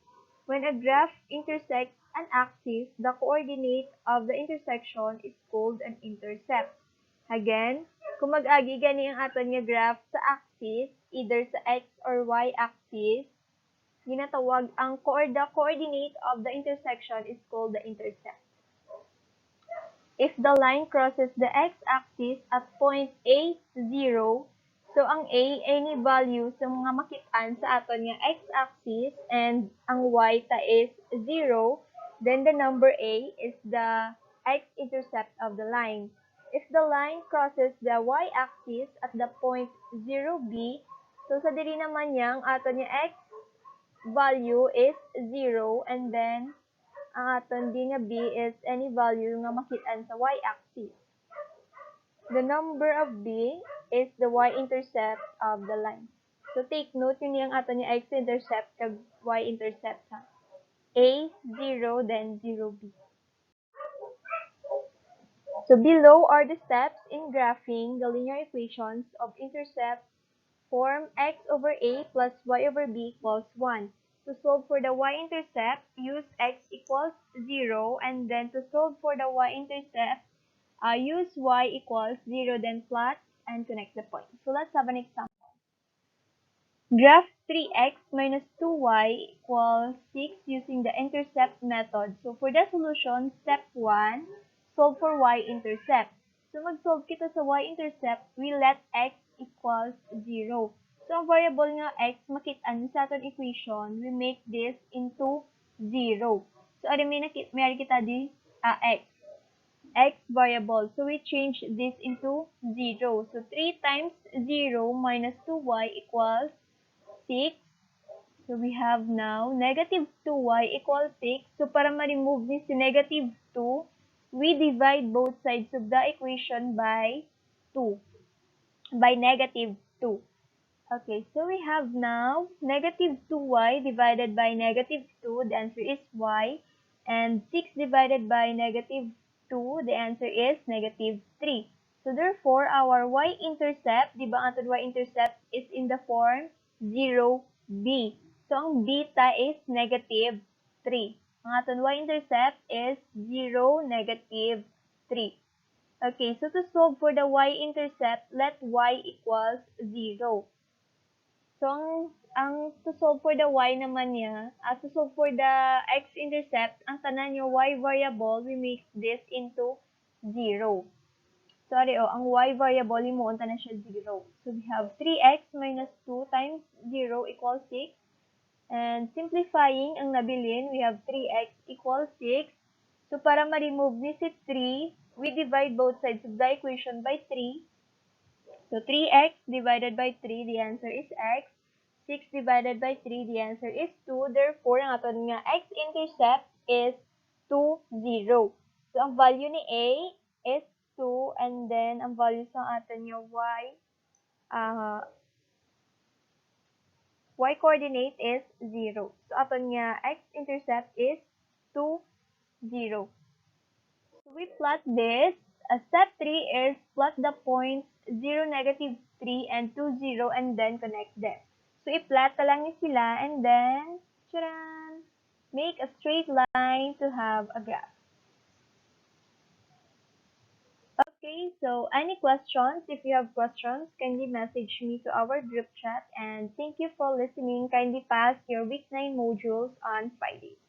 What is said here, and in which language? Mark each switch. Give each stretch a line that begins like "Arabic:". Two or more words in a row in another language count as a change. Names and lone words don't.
English: When a graph intersects an axis, the coordinate of the intersection is called an intercept. Again,
Hiligaynon: kung mag-agi gani ang aton nga graph sa axis, either sa x or y axis, ginatawag ang
English: the coordinate of the intersection is called the intercept. If the line crosses the x-axis at point A, 0, so ang A, any value
Hiligaynon: sa mga makitaan sa aton nga
English: x-axis and
Hiligaynon: ang y ta
English: is 0, then the number A is the x-intercept of the line. If the line crosses the y-axis at the point 0B, so
Hiligaynon: sa diri naman yang aton nga
English: x value is 0, and then
Hiligaynon: ang aton din nga
English: b is any value
Hiligaynon: nga makitaan sa
English: y-axis. The number of b is the y-intercept of the line. So take note
Hiligaynon: yun yung aton yung x-intercept kag y-intercept ha.
English: A, 0, then 0B. So below are the steps in graphing the linear equations of intercept form x over a plus y over b equals 1. To solve for the y-intercept, use x equals 0, and then to solve for the y-intercept, use y equals 0, then plot and connect the points. So let's have an example. Graph 3x minus 2y equals 6 using the intercept method. So for the solution, step 1, solve for y-intercept.
Hiligaynon: So mag-solve kita sa y-intercept,
English: we let x equals 0.
Hiligaynon: So ang variable nga x, makita sa aton equation,
English: we make this into 0.
Hiligaynon: So ano may kita di x.
English: X variable. So we change this into 0. So 3 times 0 minus 2y equals 6. So we have now negative 2y equals 6. So
Hiligaynon: para ma-remove
English: this negative 2, we divide both sides of the equation by 2. By negative 2. Okay, so we have now negative 2y divided by negative 2. The answer is y. And 6 divided by negative 2. The answer is negative 3. So therefore, our y-intercept,
Hiligaynon: di ba ang y-intercept
English: is in the form 0b.
Hiligaynon: So ang beta
English: is negative 3.
Hiligaynon: Ang aton y-intercept
English: is 0, negative 3. Okay, so to solve for the y-intercept, let y equals 0. So, ang to solve for the y
Hiligaynon: naman niya,
English: to solve for the x-intercept,
Hiligaynon: ang tanan yung y variable,
English: we make this into 0. Sorry,
Hiligaynon: ang y variable, imuunta na siya 0.
English: So, we have 3x minus 2 times 0 equals 6. And simplifying
Hiligaynon: ang nabilin,
English: we have 3x equals 6. So, para ma-remove ni si 3, we divide both sides of the equation by 3. So 3x divided by 3, the answer is x. 6 divided by 3, the answer is 2. Therefore,
Hiligaynon: ang aton nga x-intercept
English: is 2, 0.
Hiligaynon: So, ang value ni A
English: is 2, and then
Hiligaynon: ang value sa aton nga y coordinate is 0. So, aton nga x-intercept
English: is 2, 0. So, we plot this. Step 3 is plot the points 0, negative 3, and 2, 0, and then connect them.
Hiligaynon: So, i-plot ka lang ni sila,
English: and then, charan, make a straight line to have a graph. Okay, so any questions? If you have questions, kindly message me to our group chat, and thank you for listening. Kindly pass your week 9 modules on Friday.